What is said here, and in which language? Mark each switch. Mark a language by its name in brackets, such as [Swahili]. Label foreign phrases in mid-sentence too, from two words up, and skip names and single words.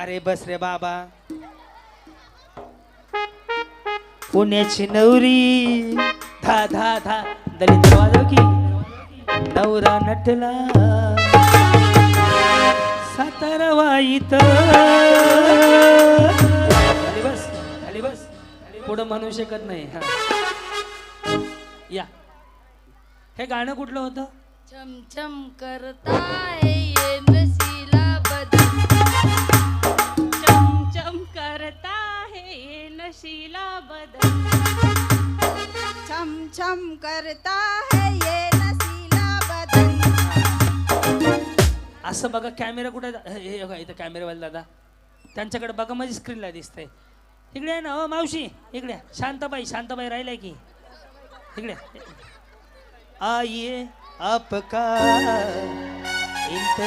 [Marathi] अरे बस रे बाबा. पुण्याची नवरी धा धा धा दलित वाजव की नवरा नटला सातारा वाईत. खाली बस खाली बस पुढं म्हणू शकत नाही. हा. या हे गाणं कुठलं होतं? [Hindi] चमचम करता है ये नशीला बदन, चमचम करता है ये नशीला बदन, छम छम करता है ये नशीला बदन. [Marathi] असं बघा कॅमेरा कुठे हे बघा इथं कॅमेरावाला दादा त्यांच्याकडे बघा माझी स्क्रीनला दिसतंय. इकडे आहे ना हो मावशी इकडे. शांताबाई राहिलाय की इकडे. [Hindi] आइए आपका